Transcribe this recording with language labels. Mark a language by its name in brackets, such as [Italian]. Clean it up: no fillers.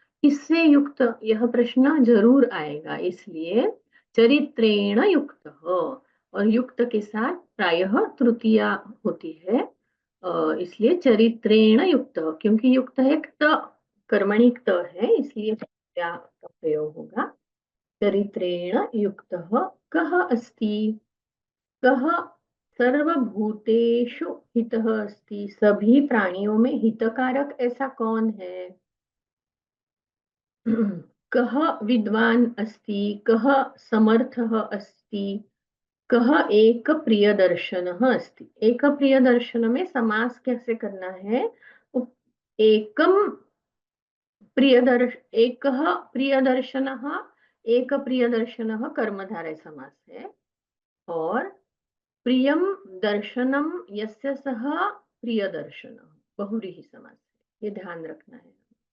[Hindi] किससे युक्त, यह प्रश्न जरूर आएगा, इसलिए चरित्रेण युक्तः। और युक्त के साथ प्रायः तृतीया होती है, इसलिए चरित्रेण युक्त, क्योंकि युक्त है त, कर्मणि त है, इसलिए तृतीया का प्रयोग होगा। [Sanskrit] चरित्रेण युक्तः कः अस्ति, कः सर्वभूतेषु हितः अस्ति, [Hindi] सभी प्राणियों में हितकारक ऐसा कौन है। [Sanskrit] कः विद्वान अस्ति, कः समर्थः अस्ति, कः एक प्रियदर्शनः अस्ति। [Hindi] एक प्रियदर्शन में समास कैसे करना है। एकम एकः प्रियदर्शनः, एक प्रियदर्शनः कर्मधारय समास है। और [Sanskrit] प्रियम दर्शनम यस्य सह प्रियदर्शनः [Hindi] बहुव्रीहि समास है, ये ध्यान रखना है।